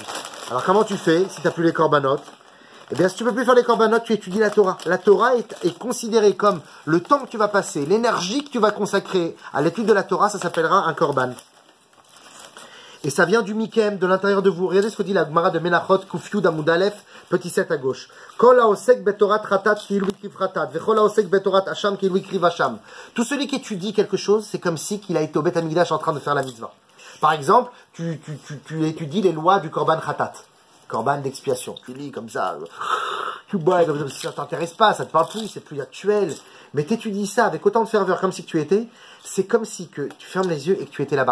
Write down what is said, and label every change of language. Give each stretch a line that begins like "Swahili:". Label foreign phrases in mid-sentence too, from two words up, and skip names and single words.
French: Alors comment tu fais si tu n'as plus les corbanotes? Eh bien, si tu ne peux plus faire les corbanotes, tu étudies la Torah. La Torah est considérée comme le temps que tu vas passer, l'énergie que tu vas consacrer à l'étude de la Torah, ça s'appellera un korban. Et ça vient du Mikem, de l'intérieur de vous. Regardez ce que dit la Gemara de Menachot,
Hebrew: ק"י עמוד א,
French: petit 7 à gauche.
Hebrew: כל העוסק בתורת חטאת כאילו הקריב חטאת וכל העוסק בתורת אשם כאילו הקריב אשם.
French: Tout celui qui étudie quelque chose, c'est comme si qu'il a été au Beth Amikdash en train de faire la mitzvah. Par exemple, tu étudies les lois du korban ratat, korban d'expiation. Tu lis comme ça, tu bois comme ça, ça t'intéresse pas, ça te parle plus, c'est plus actuel. Mais t'étudies ça avec autant de ferveur comme si tu étais, c'est comme si que tu fermes les yeux et que tu étais là-bas.